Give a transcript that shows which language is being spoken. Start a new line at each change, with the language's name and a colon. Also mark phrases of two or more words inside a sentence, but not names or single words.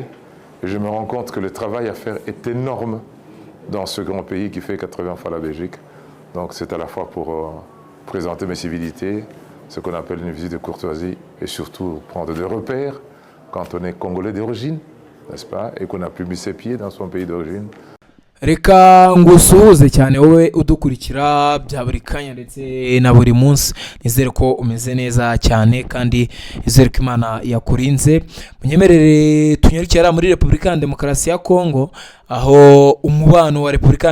French: Et je me rends compte que le travail à faire est énorme dans ce grand pays qui fait 80 fois la Belgique. Donc, c'est à la fois pour présenter mes civilités, ce qu'on appelle une visite de courtoisie, et surtout prendre des repères quand on est congolais d'origine, n'est-ce pas, et qu'on a pu mis ses pieds dans son pays d'origine.
Kinyarwanda: reka ngusuhuze cyane wowe udukurikira bya buri kanya ndetse na buri munsi. Nizere ko umeze neza cyane kandi nizere ko Imana yakurinze. Munyemerere tunyarukira muri Repubulika ya Demokarasi ya Kongo, aho umubano wa Repubulika ya